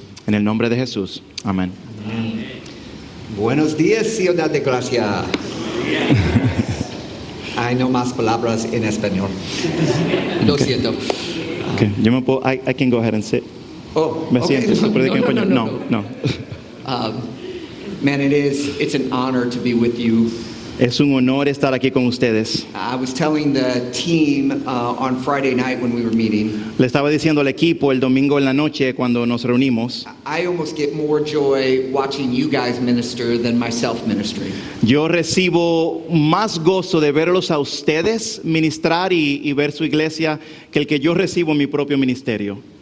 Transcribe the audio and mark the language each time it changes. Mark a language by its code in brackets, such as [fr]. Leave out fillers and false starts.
[es] En el nombre de Jesús. Amén. Buenos días, Ciudad de Gracia. Hay no más palabras en español. Lo siento. [en] Okay. [es] Yo me puedo, [en] I can go ahead and sit. Oh, [es] Me okay. siento, se predica en español. No. [en] Man, it's an honor to be with you. [es] Es un honor estar aquí con ustedes. [en] I was telling the team on Friday night when we were meeting. [es] Le estaba diciendo al equipo el domingo en la noche cuando nos reunimos. [en] I almost get more joy watching you guys minister than myself ministering. [es] Yo recibo más gozo de verlos a ustedes ministrar y ver su iglesia que el que yo recibo en mi propio ministerio.